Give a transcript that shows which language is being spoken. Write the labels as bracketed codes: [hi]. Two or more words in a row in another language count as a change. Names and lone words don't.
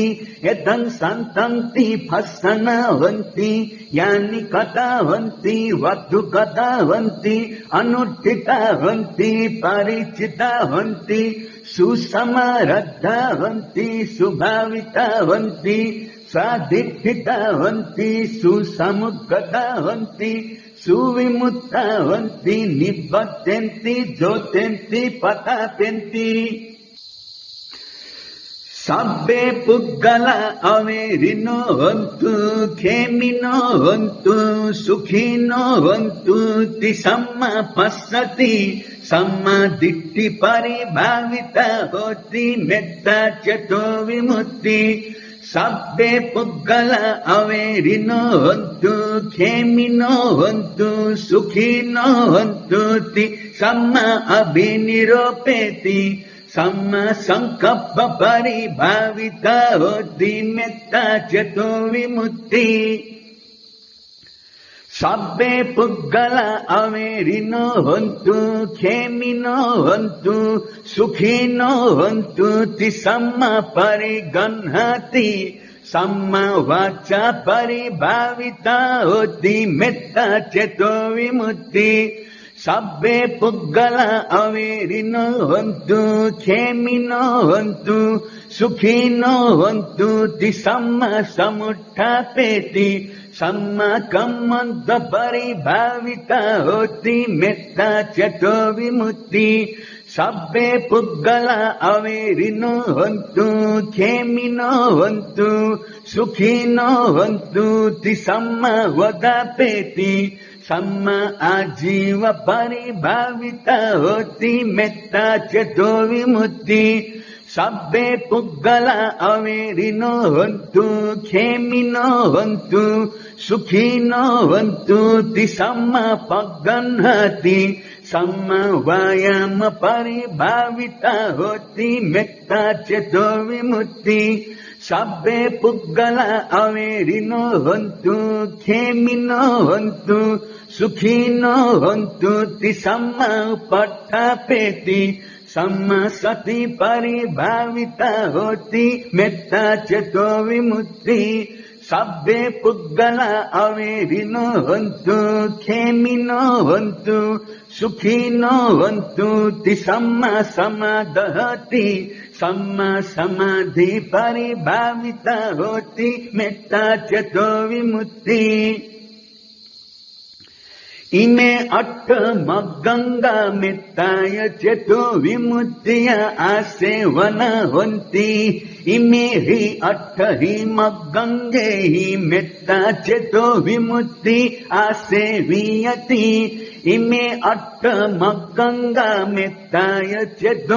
[pi] एतं संतन्ति फसन होन्ति यानि कथा होन्ति वधुकथा होन्ति अनुष्ठिता होन्ति परिचिता होन्ति सुसमरद्धा होन्ति सुभाविता होन्ति साधिष्ठिता होन्ति सुसमुद्गता होन्ति सुविमुक्ता होन्ति निबध्यन्ति ज्योत्यन्ति पताप्यन्ति सब्बे पुद्गला अवेरिनो होन्तु खेमिनो होन्तु सुखिनो होन्तु ति सम्मा पश्यति सम्मा दिट्ठि परिभाविता होति मेत्ता चेतो विमुक्ति सब्बे पुद्गला अवेरिनो होन्तु खेमिनो होन्तु सुखिनो होन्तु ति सम्मा अभिनिरूपेति सम्मा संकल्प परिभाविता होति मेत्ता चेतो विमुक्ति सब्बे पुद्गला अवेरिनो होन्तु खेमिनो होन्तु सुखिनो होन्तु ति सम्मा परिगह्णाति सम्मा वाचा परिभाविता होति मेत्ता चेतो विमुक्ति सब्बे पुद्गला अवेरिनो होन्तु खेमिनो होन्तु सुखिनो होन्तु ति सम्मा समुत्थापेति सम्मा कम्मन्त परिभाविता होति मेत्ता चेतो विमुक्ति सब्बे पुद्गला अवेरिनो होन्तु खेमिनो होन्तु सुखिनो होन्तु ति सम्मा वदापेति सम्मा आजीव परिभाविता होति मेत्ता चेतो विमुक्ति सब्बे पुद्गला अवेरिनो होन्तु खेमिनो होन्तु सुखिनो होन्तु ति सम्मा पगह्णाति सम्मा वायाम परिभाविता होति मेत्ता चेतो विमुक्ति सब्बे पुद्गला अवेरिनो होन्तु खेमिनो होन्तु सुखिनो होन्तु ति सम्मा पट्ठापेति सम्मा सति परिभाविता होति मेत्ता चेतो विमुक्ति सब्बे पुद्गला अवेरिनो होन्तु खेमिनो होन्तु सुखिनो होन्तु ति सम्मा समादहति सम्मा समाधि परिभाविता होति मेत्ता चेतो विमुक्ति इमे अट्ठ मग्गंगा मेत्ताय चेतो विमुक्तिया आसेवन होन्ति इमे हि अट्ठ हि मग्गंगे हि मेत्ता चेतो विमुक्ति आसेवियति इमे अट्ठ मग्गंगा मेत्ताय चेतो